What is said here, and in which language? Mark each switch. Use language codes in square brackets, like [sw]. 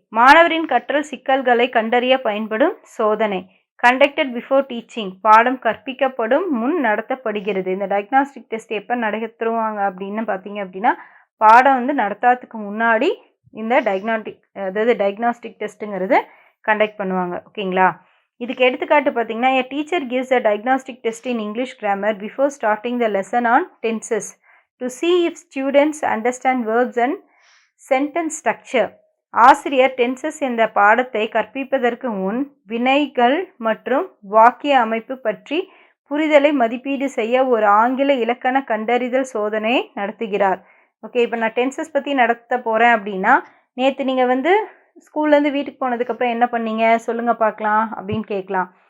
[ta] மாணவரின் கற்றல் சிக்கல்களை கண்டறிய பயன்படும் சோதனை. [en] conducted before teaching, [ta] பாடம் கற்பிக்கப்படும் முன் நடத்தப்படுகிறது. இந்த டயக்னாஸ்டிக் டெஸ்ட் எப்போ நடத்துவாங்க அப்படின்னு பார்த்தீங்க அப்படின்னா, பாடம் வந்து நடத்தாததுக்கு முன்னாடி இந்த டயக்னாஸ்டிக் டெஸ்ட்டுங்கிறது கண்டக்ட் பண்ணுவாங்க. ஓகேங்களா? இதுக்கு எடுத்துக்காட்டு பார்த்தீங்கன்னா, [en] a teacher gives a diagnostic test in English grammar before starting the lesson on tenses to see if students understand verbs and sentence structure. [ta] ஆசிரியர் டென்சஸ் என்ற பாடத்தை கற்பிப்பதற்கு முன் வினைகள் மற்றும் வாக்கிய அமைப்பு பற்றி புரிதலை மதிப்பீடு செய்ய ஒரு ஆங்கில இலக்கண கண்டறிதல் சோதனையை நடத்துகிறார். ஓகே, இப்போ நான் டென்சஸ் பற்றி நடத்த போகிறேன் அப்படின்னா, நேற்று நீங்கள் வந்து ஸ்கூல்லேருந்து வீட்டுக்கு போனதுக்கப்புறம் என்ன பண்ணீங்க சொல்லுங்கள் பார்க்கலாம் அப்படின்னு கேட்கலாம்.